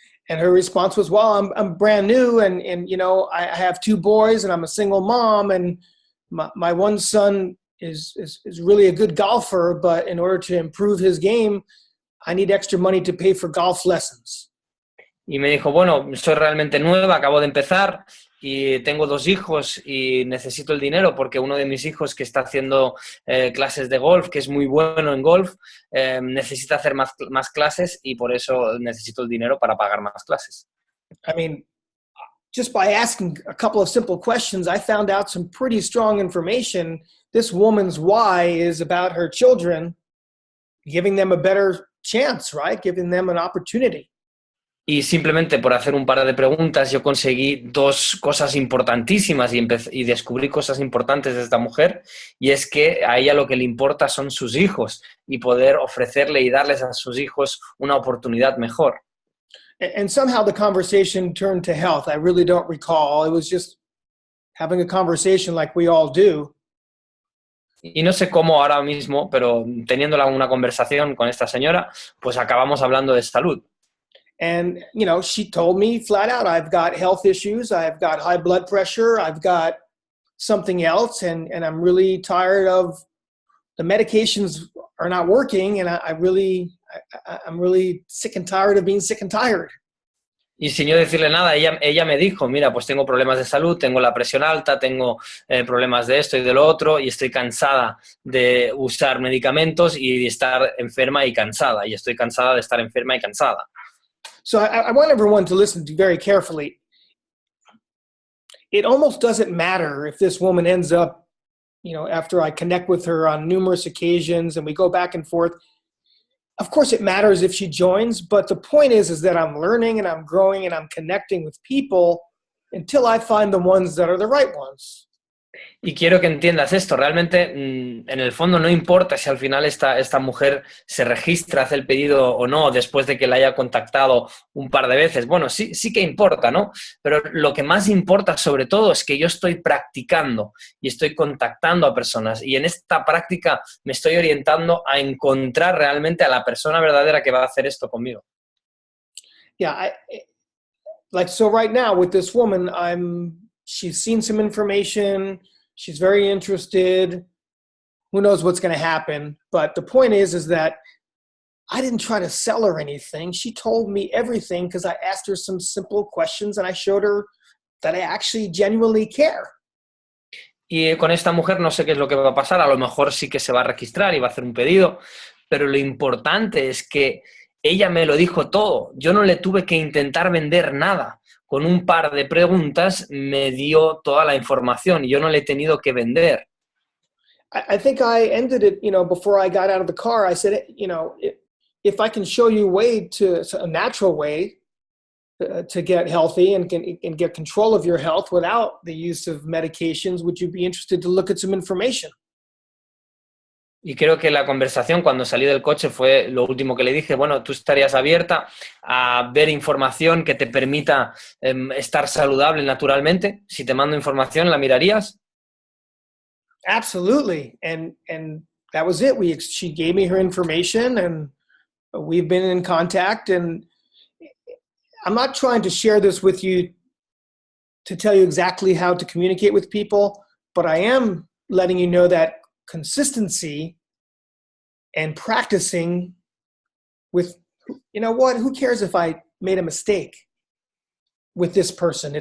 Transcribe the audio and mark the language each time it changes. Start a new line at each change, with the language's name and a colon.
English: And her response was, well, I'm brand new, and I have 2 boys, and I'm a single mom, and my one son is really a good golfer, but in order to improve his game, I need extra money to pay for golf lessons.
Spanish: Y me dijo, bueno, soy realmente nueva, acabo de empezar y tengo 2 hijos y necesito el dinero porque uno de mis hijos que está haciendo clases de golf, que es muy bueno en golf, necesita hacer más clases y por eso necesito el dinero para pagar más clases.
English: I mean, just by asking a couple of simple questions, I found out some pretty strong information. This woman's why is about her children, giving them a better chance, right? Giving them an opportunity.
Spanish: Y simplemente por hacer un par de preguntas yo conseguí 2 cosas importantísimas y descubrí cosas importantes de esta mujer, y es que a ella lo que le importa son sus hijos y poder ofrecerle y darles a sus hijos una oportunidad mejor.
English: And somehow the conversation turned to health. I really don't recall. It was just having a conversation like we all do.
Spanish: Y no sé cómo ahora mismo, pero teniendo una conversación con esta señora, pues acabamos hablando de salud.
English: And, she told me flat out, I've got health issues, I've got high blood pressure, I've got something else, and I'm really tired of the medications are not working, and I'm really sick and tired of being sick and tired.
Spanish: Y sin yo decirle nada, ella me dijo, mira, pues tengo problemas de salud, tengo la presión alta, tengo problemas de esto y de lo otro, y estoy cansada de usar medicamentos y de estar enferma y cansada, y estoy cansada de estar enferma y cansada.
English: So I want everyone to listen very carefully. It almost doesn't matter if this woman ends up, after I connect with her on numerous occasions and we go back and forth. Of course, it matters if she joins, but the point is that I'm learning and I'm growing and I'm connecting with people until I find the ones that are the right ones.
Spanish: Y quiero que entiendas esto, realmente en el fondo no importa si al final esta mujer se registra, hace el pedido o no después de que la haya contactado un par de veces. Bueno, sí que importa, ¿no? Pero lo que más importa sobre todo es que yo estoy practicando y estoy contactando a personas, y en esta práctica me estoy orientando a encontrar realmente a la persona verdadera que va a hacer esto conmigo.
English: Yeah, so right now with this woman, she's seen some information. She's very interested. Who knows what's going to happen? But the point is that I didn't try to sell her anything. She told me everything because I asked her some simple questions and I showed her that I actually genuinely care.
Spanish: Y con esta mujer no sé qué es lo que va a pasar. A lo mejor sí que se va a registrar y va a hacer un pedido, pero lo importante es que ella me lo dijo todo. Yo no le tuve que intentar vender nada. Con un par de preguntas me dio toda la información y yo no le he tenido que vender.
English: I think I ended it, before I got out of the car, I said, if I can show you a natural way to get healthy and get control of your health without the use of medications, would you be interested to look at some information?
Spanish: Y creo que la conversación cuando salí del coche fue lo último que le dije. Bueno, ¿tú estarías abierta a ver información que te permita estar saludable naturalmente? Si te mando información, ¿la mirarías?
English: Absolutely. And that was it. She gave me her information and we've been in contact. And I'm not trying to share this with you to tell you exactly how to communicate with people, but I am letting you know that consistency and practicing with, who cares if I made a mistake with this person?